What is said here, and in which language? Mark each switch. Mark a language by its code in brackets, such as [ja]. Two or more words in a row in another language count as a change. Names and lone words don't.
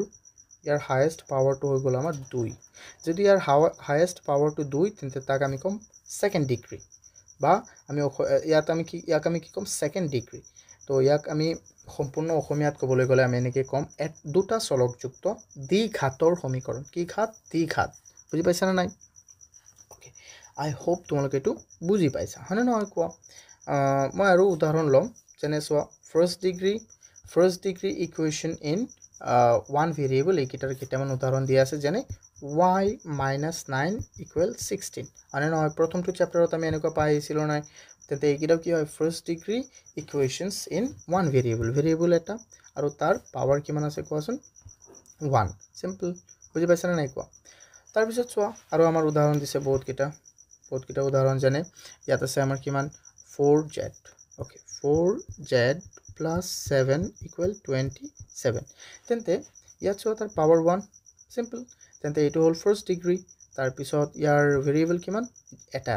[as] হৈ গ'ল আমাৰ 2 যদি ইয়াৰ হাইয়েস্ট পাৱাৰটো 2 তেন্তে তাক আমি কম [en] second degree [as] বা আমি ইয়াত আমি কি কম [en] second degree [as] তো ইয়াক আমি সম্পূৰ্ণ অসমীয়াত ক'বলৈ গ'লে আমি এনেকে কম এক দুটা চলকযুক্ত দ্বিঘাতৰ সমীকৰণ কি ঘাত দ্বিঘাত বুজি পাইছা না নাই [en] okay I hope [as] তোমালোকে এটো বুজি পাইছা হয়নে নহয় কোৱা মই আৰু উদাহৰণ লম যেনে চোৱা [en] first degree equation in one variable [as] এইকিটাৰ কেইটামান উদাহৰণ দিয়া আছে যেনে [en] y minus 9 equal 16 [as] আনে নহয় প্ৰথমটো চ্যাপ্টাৰত আমি এনেকুৱা পাইছিলো নাই তেতে এইকিটাও কি হয় [en] first degree equations in one variable [as] এটা আৰু তাৰ পাৱাৰ কিমান আছে কোৱাচোন 1 সিম্পল বুজি পাইছা না নাই কোৱা তাৰ পিছত চোৱা আৰু আমাৰ উদাহৰণ দিছে বহুত কিটা উদাহৰণ যেনে ইয়াত আছে আমাৰ কিমান 4z ওকে [en] 4z plus 7 equal 27 [as] তেন্তে ইয়াত চোৱা তাৰ পাৱাৰ 1 সিম্পল তেন্তে এটো হ'ল [en] first degree [as] তাৰ পিছত ইয়াৰ ভেৰিয়েবল কিমান এটা